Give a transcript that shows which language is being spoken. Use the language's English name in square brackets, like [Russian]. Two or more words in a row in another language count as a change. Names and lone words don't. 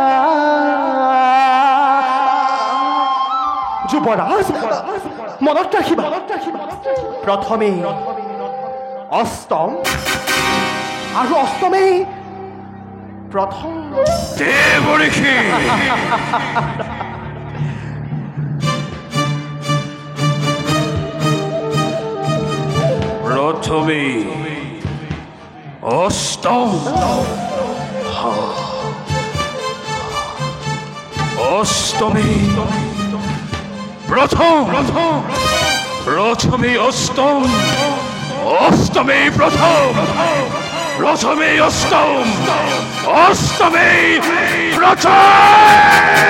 [Assamese] যুৱৰাজ, মনত ৰাখিবা, প্ৰথমেই অষ্টম আৰু অষ্টমেই প্ৰথম। দেৱৰীকে, প্রথমে অষ্টম অষ্টমী প্রথম প্রথমে অষ্টম অষ্টমী প্রথম প্রথমে অষ্টম অষ্টমী প্রথম